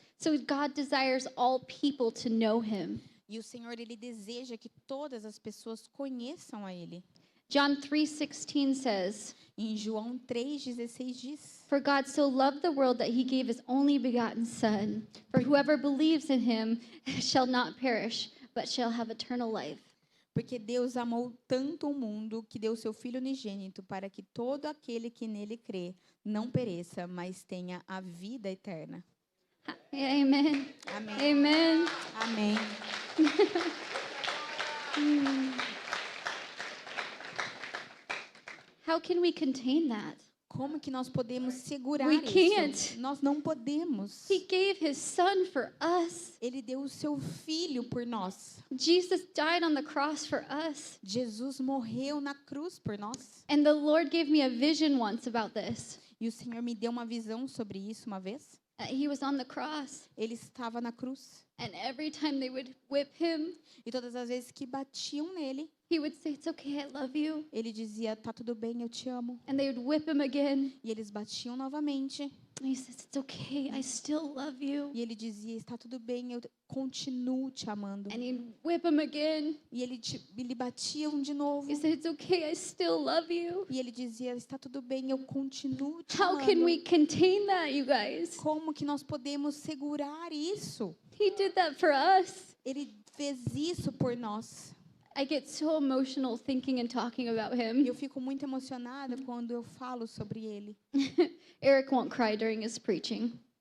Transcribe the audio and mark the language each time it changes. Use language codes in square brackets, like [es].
[en] So God desires all people to know him. [pt] E o Senhor, ele deseja que todas as pessoas conheçam a ele. [en] John 3:16 says, [pt] Em João 3:16 diz: [en] "For God so loved the world that he gave his only begotten son, for whoever believes in him shall not perish, but shall have eternal life." [pt] Porque Deus amou tanto o mundo que deu seu Filho unigênito para que todo aquele que nele crê não pereça, mas tenha a vida eterna. [en] Amen. [pt] Amém. [en] Amen. [pt] Amém. [en] How can we contain that? [pt] Como que nós podemos segurar [en] We [pt] isso? [en] can't. [pt] Nós não podemos. [en] He gave his son for us. [pt] Ele deu o seu Filho por nós. [en] Jesus died on the cross for us. [pt] Jesus morreu na cruz por nós. [en] And the Lord gave me a vision once about this. [pt] E o Senhor me deu uma visão sobre isso uma vez. [en] He was on the cross. [pt] Ele estava na cruz. [en] And every time they would whip him, [pt] E todas as vezes que batiam nele, [en] he would say, "It's okay, I love you." [pt] ele dizia, tá tudo bem, eu te amo. [en] And they would whip him again. [pt] E eles batiam novamente. [en] And he says, "It's okay, I still love you." [pt] E ele dizia, está tudo bem, eu continuo te amando. [en] And he'd whip him again. [pt] E ele batia de novo. [en] He said, "It's okay, I still love you." [pt] E ele dizia, está tudo bem, eu continuo te [en] How can [pt] amando. [en] we contain that, you guys? [pt] Como que nós podemos segurar isso? [en] He did that for us. [pt] Ele fez isso por nós. [en] I get so emotional thinking and talking about [pt] E [en] him. [pt] eu fico muito emocionada quando eu falo sobre ele. [en] Eric won't cry during his preaching.